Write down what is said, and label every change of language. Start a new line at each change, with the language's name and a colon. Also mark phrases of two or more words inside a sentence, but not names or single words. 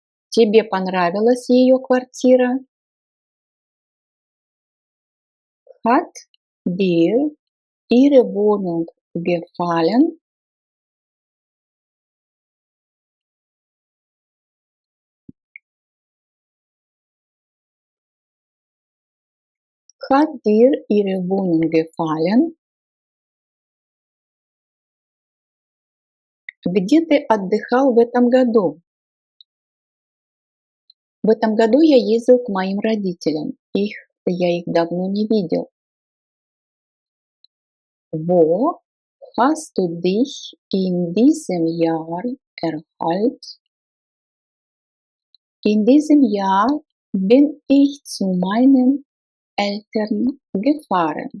Russian: Тебе понравилась ее квартира?
German: Hat dir ihre Wohnung gefallen? Hat dir ihre Wohnung gefallen?
Russian: Где ты отдыхал в этом году? В этом году я ездил к моим родителям. Я их давно не видел.
German: Wo hast du dich in diesem Jahr erholt? In diesem Jahr bin ich zu meinen Eltern gefahren.